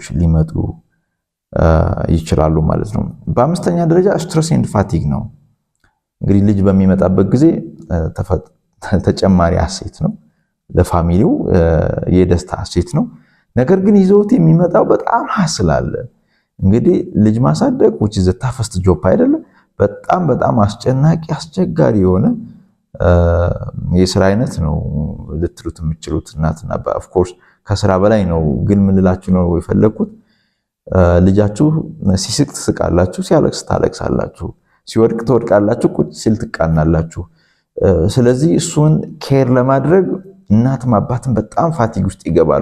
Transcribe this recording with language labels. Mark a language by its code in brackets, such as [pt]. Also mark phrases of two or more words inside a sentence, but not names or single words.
[am] ሊመጡ ይችላሉ ማለት ነው። በአምስተኛ ደረጃ [en] stress and fatigue [am] ነው። እንግዲህ ልጅ በሚመጣበት ጊዜ ተጨማሪ ሀሴት ነው፣ ለፋሚሊው የደስታ ሀሴት ነው። ነገር ግን ይዘውት የሚመጣው በጣም ሀስል አለ። እንግዲህ ልጅ ማሳደግ [en] which is the toughest job [am] አይደለም። በጣም አስጨናቂ አስቸጋሪ የሆነ የስራ አይነት ነው ልትሉት የምትችሉት እናትና [en] of course [am] ከስራ በላይ ነው። ግን ምን ልላችሁ ነው የፈለኩት፣ ልጃችሁ ሲስቅ ትስቃላችሁ፣ ሲያለቅስ ታለቅሳላችሁ፣ ሲወድቅ ትወድቃላችሁ፣ ቁጭ ሲል ትቃናላችሁ። ስለዚህ እሱን ኬር ለማድረግ እናትም አባትም በጣም ፋቲግ ውስጥ ይገባሉ፣